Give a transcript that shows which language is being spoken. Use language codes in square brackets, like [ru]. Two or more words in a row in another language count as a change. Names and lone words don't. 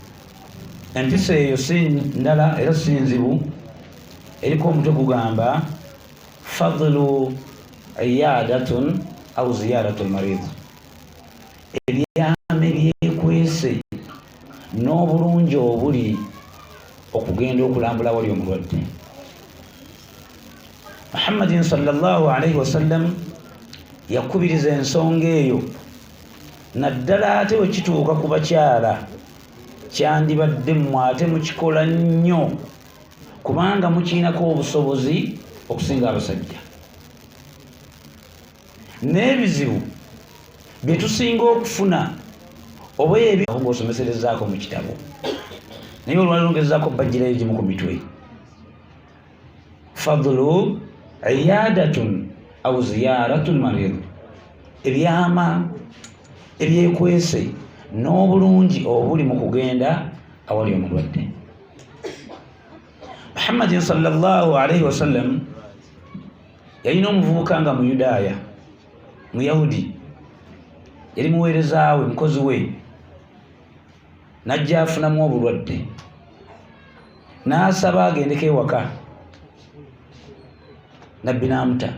[lg] Empisa eyo si ndala era si nzibu, eriko omutwe gugamba [ar] فضل عيادة أو زيارة المريض, [lg] ebyama ebyekwese n'obulungi obuli okugenda okulambula wali omulwadde. Muhammadin [ar] صلى الله عليه وسلم [lg] yakubiriza ensonga eyo, naddala ate wekituuka ku bakyala kyandibadde mmwe ate mukikola nnyo kubanga mukiinako obusobozi okusinga abasajja. N'ebizibu bye tusinga okufuna oba ebyo ng'osomeserezaako mu kitabo, naye olwali longezaako bajjirayo gimu ku mitwe. [ar] فضل عيادة أو زيارة المريض, [lg] ebyama ebyekwese n'obulungi obuli mu kugenda awali omulwadde. Muhammadin [ar] صلى الله عليه وسلم [lg] yalina omuvubuka nga Muyudaaya, Muyahudi, yali muweerezaawe, mukozi we, najja afunamu obulwadde, n'asaba agendeko ewaka. Nabbi n'amuta.